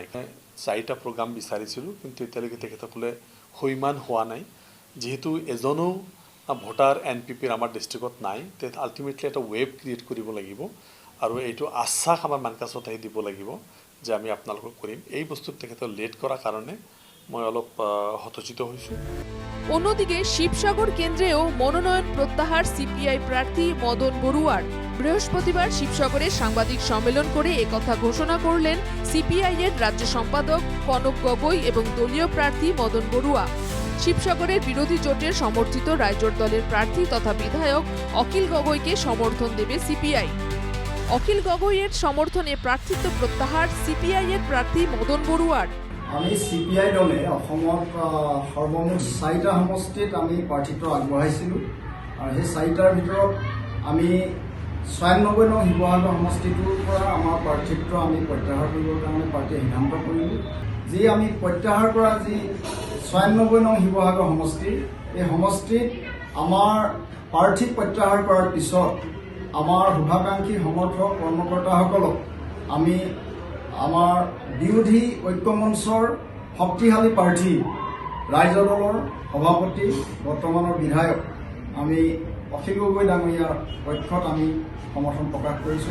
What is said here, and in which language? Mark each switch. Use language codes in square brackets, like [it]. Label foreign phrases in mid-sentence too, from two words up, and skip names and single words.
[as] 4টা প্ৰগ্ৰাম বিচাৰিছিলোঁ, কিন্তু এতিয়ালৈকে তেখেতসকলে সৈমান হোৱা নাই। যেহেতু এজনো ভোটাৰ এনপিপিৰ আমাৰ ডিষ্ট্ৰিক্টত নাই, তে আল্টিমেটলি এটা ৱেব ক্ৰিয়েট কৰিব লাগিব আৰু এইটো আশ্বাস আমাৰ মানকাচৰত আহি দিব লাগিব যে আমি আপোনালোকক কৰিম। এই বস্তুত তেখেতৰ লেট কৰাৰ কাৰণে মই অলপ হতচিত হৈছোঁ। [bn] অন্যদিকে শিবসাগর কেন্দ্রেও মনোনয়ন প্রত্যাহার সিপিআই প্রার্থী মদন বড়ুয়ার। বৃহস্পতিবার শিবসাগরে সাংবাদিক সম্মেলন করে একথা ঘোষণা করলেন সিপিআই এর রাজ্য সম্পাদক কনক গগৈ এবং দলীয় প্রার্থী মদন বড়ুয়া। শিবসাগরের বিরোধী জোটের সমর্থিত রাইজোর দলের প্রার্থী তথা বিধায়ক অখিল গগৈকে সমর্থন দেবে সিপিআই। অখিল গগৈয়ের সমর্থনে প্রার্থিত্ব প্রত্যাহার সিপিআই এর প্রার্থী মদন বড়ুয়ার। [as] আমি সিপিআই দলে অসমত সৰ্বমুঠ 4টা সমষ্টিত আমি প্ৰাৰ্থিত্ব আগবঢ়াইছিলোঁ আৰু সেই 4টাৰ ভিতৰত আমি 96 নং শিৱসাগৰ সমষ্টিটোৰ পৰা আমাৰ প্ৰাৰ্থিত্ব আমি প্ৰত্যাহাৰ কৰিবৰ কাৰণে পাৰ্টীয়ে সিদ্ধান্ত কৰিলোঁ। যি আমি প্ৰত্যাহাৰ কৰা যি 96 নং শিৱসাগৰ সমষ্টি, এই সমষ্টিত আমাৰ প্ৰাৰ্থী প্ৰত্যাহাৰ কৰাৰ পিছত আমাৰ শুভাকাংক্ষী সমৰ্থক কৰ্মকৰ্তাসকলক আমি আমাৰ বিৰোধী ঐক্যমঞ্চৰ শক্তিশালী প্ৰাৰ্থী ৰাইজৰ দলৰ সভাপতি বৰ্তমানৰ বিধায়ক আমি অখিল গগৈ ডাঙৰীয়াৰ পক্ষত আমি সমৰ্থন প্ৰকাশ কৰিছোঁ।